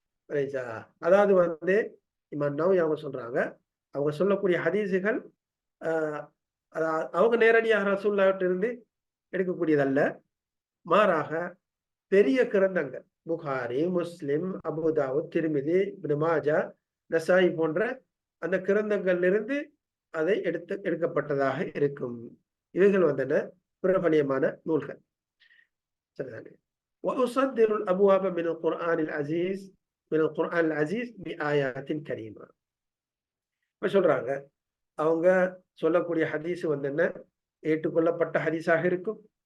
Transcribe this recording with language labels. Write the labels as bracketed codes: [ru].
[ta] அதாவது இமாம் நவவி அவங்க சொல்றாங்க, அவங்க சொல்லக்கூடிய ஹதீஸுகள் அவங்க நேரடியாக ரசூலுல்லாஹ்விட்ட இருந்து எடுக்கக்கூடியதல்ல. மாறாக பெரிய கிரந்தங்கள் புகாரி, முஸ்லிம், அபூதாவுத், திர்மிதி, இப்னு மாஜா, நசாயி போன்ற அந்த கிரந்தங்களிலிருந்து அதை எடுக்கப்பட்டதாக இருக்கும். இவைகள் பிரபலியமான நூல்கள். சரிதானே. [ar] وأصدر الأبواب من القرآن العزيز بآيات كريمة. [ta] இப்ப சொல்றாங்க, அவங்க சொல்லக்கூடிய ஹதீஸ் ஏற்றுக்கொள்ளப்பட்ட ஹதீஸாக இருக்கும்.